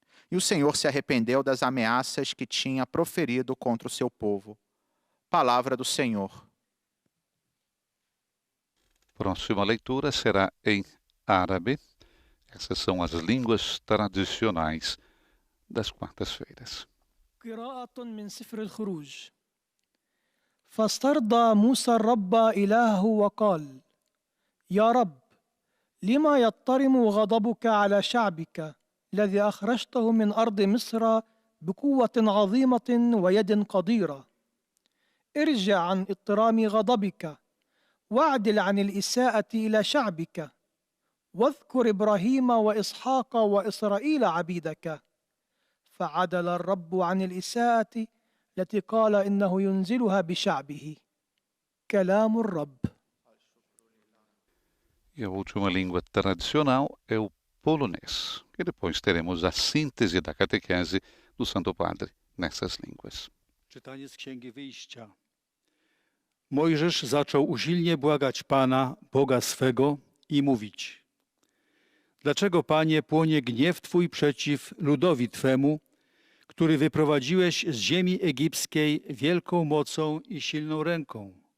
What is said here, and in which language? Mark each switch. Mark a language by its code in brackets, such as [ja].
[pt] E o Senhor se arrependeu das ameaças que tinha proferido contra o seu povo. Palavra do Senhor. Próxima leitura será em árabe. Essas são as línguas tradicionais das quartas-feiras. [ar] قراءة من سفر الخروج. فاسترضى موسى الرب إلهه وقال: يا رب، لما يضطرم غضبك على شعبك الذي أخرجته من أرض مصر بقوة عظيمة ويد قديرة؟ ارجع عن اضطرام غضبك واعدل عن الإساءة إلى شعبك، واذكر إبراهيم وإسحاق وإسرائيل عبيدك. فعدل الرب عن الإساءة التي قال إنه ينزلها بشعبه. كلام الرب. [pt] E a última língua tradicional é o polonês. E depois teremos a síntese da catequese do Santo Padre nessas línguas. [pl] Czytanie z Księgi Wyjścia. Mojżesz zaczął usilnie błagać Pana, Boga swego, i mówić: Dlaczego, Panie, płonie gniew Twój przeciw ludowi Twemu, który wyprowadziłeś z ziemi egipskiej wielką mocą i silną ręką?